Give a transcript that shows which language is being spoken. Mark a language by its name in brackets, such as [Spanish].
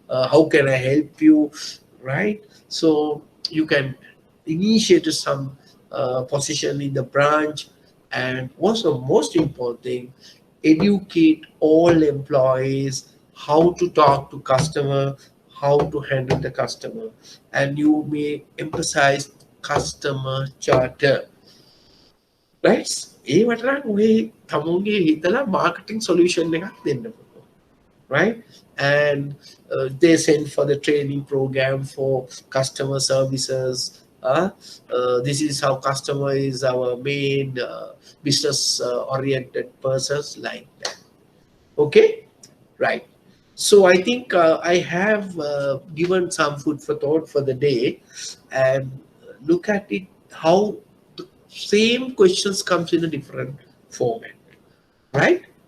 [English] How can I help you, right? So you can initiate some position in the branch, and also most important thing, educate all employees how to talk to customer, how to handle the customer, and you may emphasize customer charter. Right? [Sinhala] ඒ වටරන් ඔය තමුන්ගේ හිතලා marketing solution එකක් දෙන්න පුළුවන්. Right? [English] And they send for the training program for customer services. This is how customer is our main business oriented persons, like that. Okay, right. So I think I have given some food for thought for the day, and look at it how the same questions comes in a different format, right?